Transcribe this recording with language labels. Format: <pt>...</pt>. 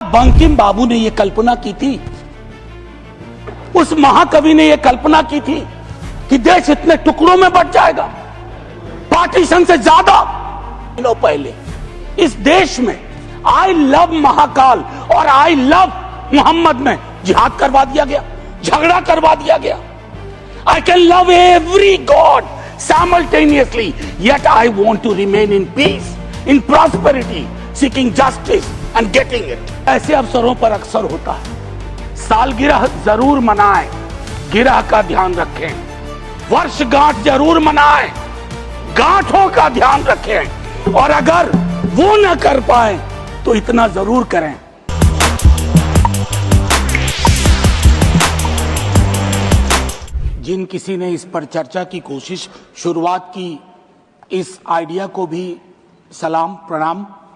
<hi>बंकिम बाबू ने यह कल्पना की थी, उस महाकवि ने यह कल्पना की थी कि देश इतने टुकड़ों में बंट जाएगा, पार्टीशन से ज्यादा? पहले इस देश में आई लव महाकाल और आई लव मोहम्मद में जिहाद करवा दिया गया, झगड़ा करवा दिया गया।</hi> <en>I can love every god simultaneously, yet I want to remain in peace, in prosperity, seeking justice and getting it.</en> <hi>ऐसे अवसरों पर अक्सर होता है। सालगिरह जरूर मनाएं, गिरह का ध्यान रखें। वर्षगांठ जरूर मनाएं, गांठों का ध्यान रखें। और अगर वो न कर पाए तो इतना जरूर करें, जिन किसी ने इस पर चर्चा की कोशिश, शुरुआत की, इस आइडिया को भी सलाम प्रणाम।</hi>